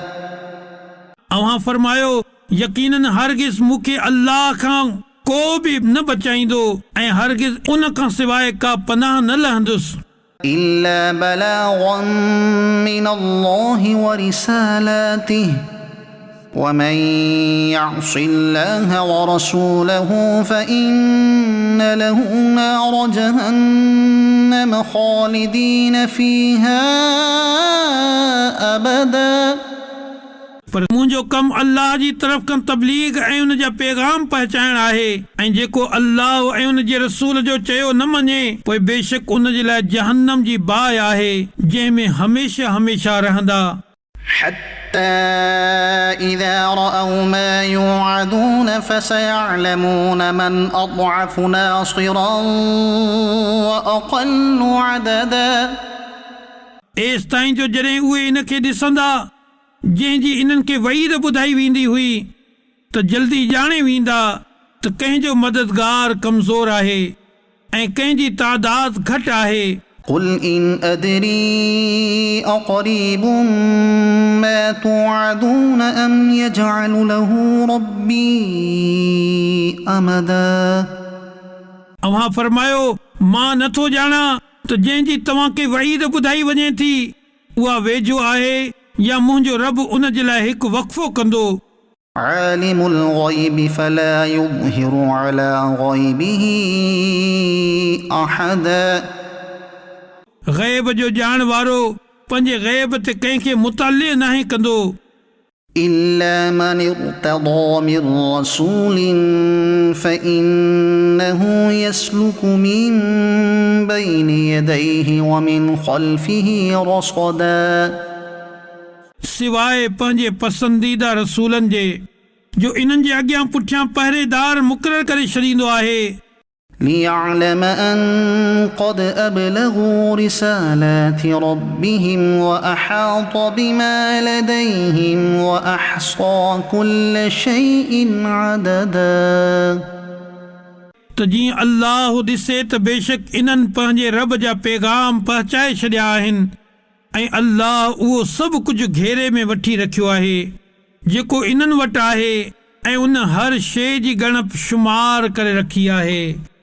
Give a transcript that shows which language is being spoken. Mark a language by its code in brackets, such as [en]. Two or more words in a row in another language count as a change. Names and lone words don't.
[sd] اوهان فرمايو يقينن هرگز مونکي الله کان ڪو بہ نه بچائيندو ۽ هرگز ان کان سواءِ ڪا پناهه نه لهندس. [ar] إلا بلاغا من الله ورسالاته ومن يعص الله ورسوله فإن له نار جهنم خالدين فيها أبدا [sd] پر منهنجو ڪم الله جي طرف کان تبليغ ۽ ان جا پيغام پهچائڻ آهي ۽ جيڪو الله ۽ ان جي رسول جو چيو نه مڃي پوءِ بيشڪ ان جي لاءِ جهنم جي باهه آهي جنهن ۾ هميشه هميشه رهندا. [ar] حتى إذا رأوا ما يوعدون فسيعلمون من أضعف ناصرا وأقل عددا [sd] ايستائين جو جڏهن اهي انکي ڏسندا جنهنجي انهن کي وعيد ٻڌائي ويندي هئي ته جلدي ڄاڻي ويندا ته ڪنهنجو مددگار ڪمزور آهي ۽ ڪنهنجي تعداد گهٽ آهي. [ar] قل إن أدري أقريب ما توعدون أم يجعل له ربي أمدا [sd] اوهان فرمايو مان نٿو ڄاڻان ته جنهنجي توهانکي وعيد ٻڌائي وڃي ٿي اها ويجهو آهي يا منهنجو رب ان جي لاءِ هڪ وقفو ڪندو. [ar] عالم الغيب فلا يظهر على غيبه أحدا [sd] غيب جو ڄاڻ وارو پنهنجي غيب تي ڪنهنکي مطلع ناهي ڪندو. [ar] إلا من ارتضى من رسول فإنه يسلك من بين يديه ومن خلفه رصدا [sd] سواءِ پنهنجي پسنديده رسولن جي جو انهن جي اڳيان پٺيان پهريدار مقرر ڪري ڇڏيندو آهي. [ar] ليعلم أن قد أبلغوا رسالات ربهم وأحاط بما لديهم وأحصى كل شيء عددا [sd] ته جيئن الله ڏسي ته بيشڪ انهن پنهنجي رب جا پيغام پهچائي ڇڏيا آهن ۽ الله اهو سڀ ڪجهه گهيري ۾ وٺي رکيو آهي جيڪو انهن وٽ آهي ۽ ان هر شيءِ جي ڳڻپ شمار ڪري رکي آهي.